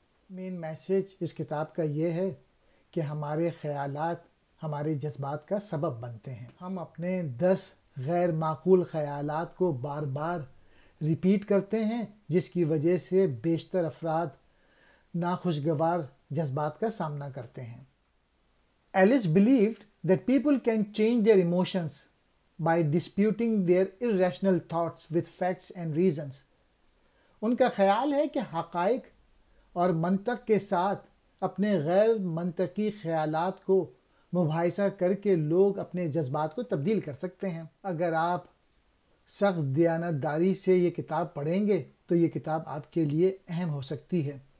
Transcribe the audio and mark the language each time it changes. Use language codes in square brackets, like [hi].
[ur] Main message اس کتاب کا یہ ہے کہ ہمارے خیالات ہمارے جذبات کا سبب بنتے ہیں. ہم اپنے 10 غیر معقول خیالات کو بار بار ریپیٹ کرتے ہیں جس کی وجہ سے بیشتر افراد ناخوشگوار جذبات کا سامنا کرتے ہیں. [en] Ellis believed that people can change their emotions by disputing their irrational thoughts with facts and reasons. [ur] ان کا خیال ہے کہ حقائق اور منطق کے ساتھ اپنے غیر منطقی خیالات کو مباحثہ کر کے لوگ اپنے جذبات کو تبدیل کر سکتے ہیں. اگر آپ سخت دیانتداری سے یہ کتاب پڑھیں گے تو یہ کتاب آپ کے لیے اہم ہو سکتی ہے.